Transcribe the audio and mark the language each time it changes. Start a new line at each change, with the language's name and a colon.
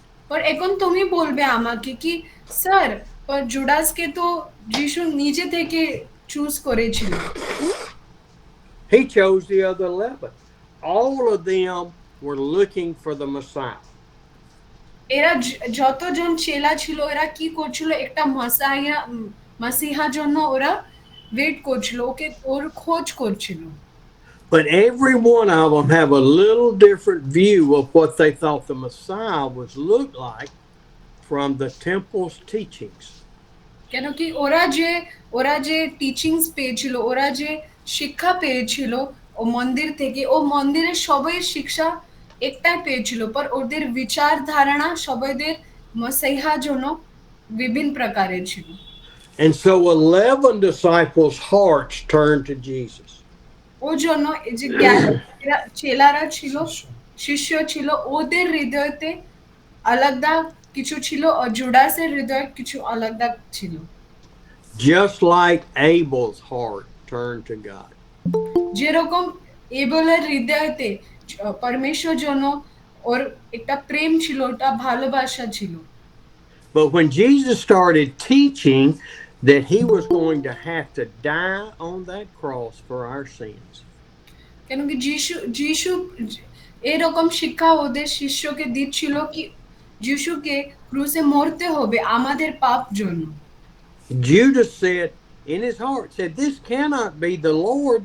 Bangla: পর এখন তুমি বলবে আমাকে কি স্যার পর জুডাসকে তো যিশু নিজে থেকে চুজ করেছিল
English: He chose the other 11. All of them were looking for the Messiah.
Bangla: এরা যতজন চেলা ছিল এরা কি করছিল একটা মাসিহা জন্য ওরা ওয়েট করছিল ওকে ওর খোঁজ করছিল
English: But every one of them have a little different view of what they thought the Messiah would look like from the temple's teachings.
Bangla: কেন কি ওরা যে টিচিংস পেয়েছিল ওরা যে শিক্ষা পেয়েছিল ও মন্দির থেকে ও মন্দিরের সবাই শিক্ষা একটাই পেয়েছিল পর ওদের বিচার ধারণা সবাইদের মসিহা জন্য বিভিন্ন প্রকারের ছিল
English: And so 11 disciples' hearts turned to Jesus.
Bangla: ও জন্য এই যে চেলারা ছিল শিষ্য ছিল ওদের হৃদয়তে আলাদা কিছু ছিল আর জুডাসের হৃদয় কিছু আলাদা ছিল
English: Just like Abel's heart turned to God.
Bangla: যেরকম এবেলের হৃদয়তে পরমেশ্বর জন্য ওর একটা প্রেম ছিল ওটা ভালোবাসা ছিল
English: But when Jesus started teaching that he was going to have to die on that cross for our sins,
Bangla: কেন কি যিশু এরকম শিক্ষা ওদের শিষ্যকে দিচ্ছিল কি যিশুকে ক্রুশে মরতে হবে আমাদের পাপ জন্য
English: Judas said, in his heart said, "This cannot be the Lord.